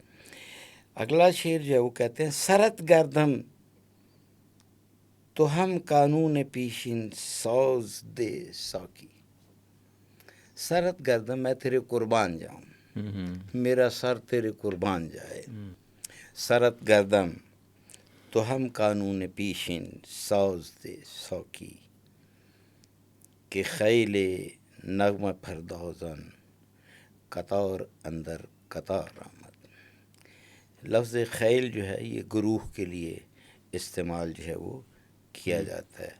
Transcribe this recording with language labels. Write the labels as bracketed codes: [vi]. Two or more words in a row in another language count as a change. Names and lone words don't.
[ur] اگلا شعر جو ہے وہ کہتے ہیں [fa] سرت گردم تو ہم قانون پیشین ساز دے ساکی. سرت گردم [ur] میں تیرے قربان جاؤں، میرا سر تیرے قربان جائے. [fa] سرت گردم تو ہم قانون پیشین ساز دے ساکی. کہ خیل نغمہ پردازان قطار اندر قطار آمد. [ur] لفظ خیل جو ہے یہ گروہ کے لیے استعمال جو ہے وہ کیا جاتا ہے.